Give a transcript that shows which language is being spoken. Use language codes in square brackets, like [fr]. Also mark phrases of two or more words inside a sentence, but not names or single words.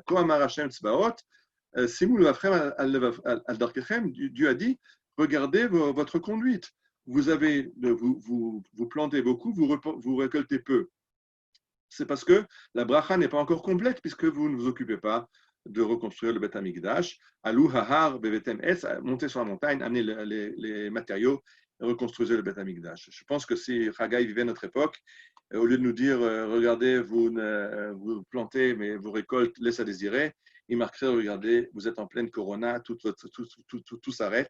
[fr] Dieu a dit, regardez votre conduite. Vous plantez beaucoup, vous récoltez peu. C'est parce que la bracha n'est pas encore complète puisque vous ne vous occupez pas de reconstruire le Beth Amikdash. [he] עלו ההר והבאתם עץ, [fr] montez sur la montagne, amenez les matériaux et reconstruisez le Beth Amikdash. Je pense que si Haggai vivait à notre époque, au lieu de nous dire regardez, vous plantez, mais vos récoltes laissent à désirer, il marquerait regardez, vous êtes en pleine corona, tout s'arrête.